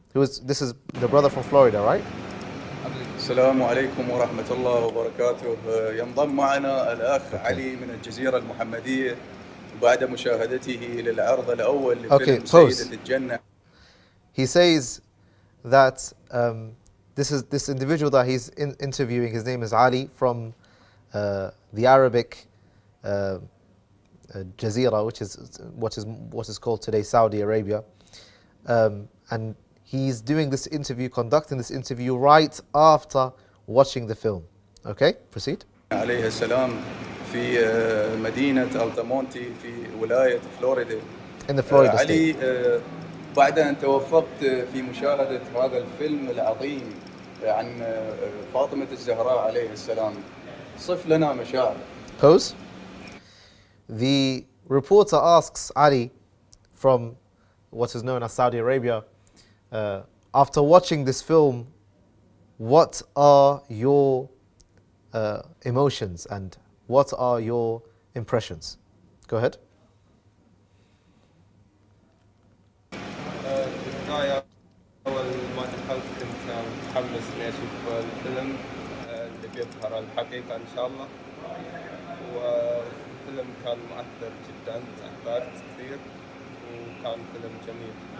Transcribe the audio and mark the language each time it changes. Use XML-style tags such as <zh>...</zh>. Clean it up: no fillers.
<en>This is the brother from Florida, right?</en> <ar>السلام عليكم ورحمة الله وبركاته. ينضم معنا الأخ علي من الجزيرة المحمدية بعد مشاهدته للعرض الأول لفيلم سيدة الجنة.</ar> <en>He says that this individual that he's interviewing, his name is Ali from the Arabic Jazeera, which is what is called today Saudi Arabia, and he's doing this interview, conducting this interview right after watching the film. Okay, proceed.</en> <ar>عليه السلام في مدينة ال-Habib في ولاية فلوريدا.</ar> <en>In the Florida</en> <ar>علي</ar> <en>state.</en> <ar>بعد أن توفقت في مشاهدة هذا الفيلم العظيم عن فاطمة الزهراء عليه السلام، صف لنا مشاعر.</ar> <en>Pose. The reporter asks Ali from what is known as Saudi Arabia, after watching this film, what are your emotions and what are your impressions? Go ahead.</en> <ar>في البداية أول ما دخلت كنت متحمس إني أشوف الفيلم اللي بيظهر الحقيقة إن شاء الله، والفيلم كان مؤثر جدا، تأثرت كثير وكان فيلم جميل.</ar>